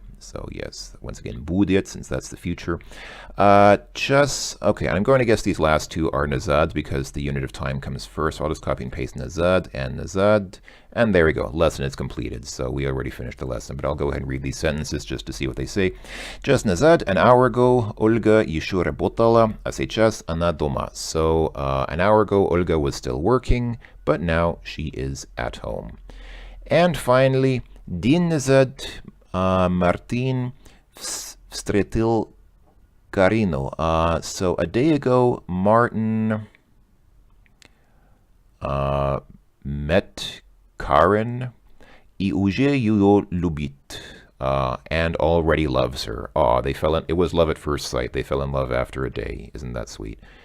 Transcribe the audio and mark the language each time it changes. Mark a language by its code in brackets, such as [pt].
[en] So yes, once again, будет, since that's the future. Okay, I'm going to guess these last two are nazad because the unit of time comes first. So I'll just copy and paste nazad, and there we go. Lesson is completed. So we already finished the lesson, but I'll go ahead and read these sentences just to see what they say. [ru] Just назад, [en] an hour ago, [ru] Olga еще работала, а сейчас она дома. [en] So an hour ago, Olga was still working, but now she is at home. And finally, [ru] день назад, [en] Martin [ru] встретил Карину. [en] So a day ago, Martin met Karen [ru] и уже ее любит, [en] and already loves her. It was love at first sight. They fell in love after a day. Isn't that sweet?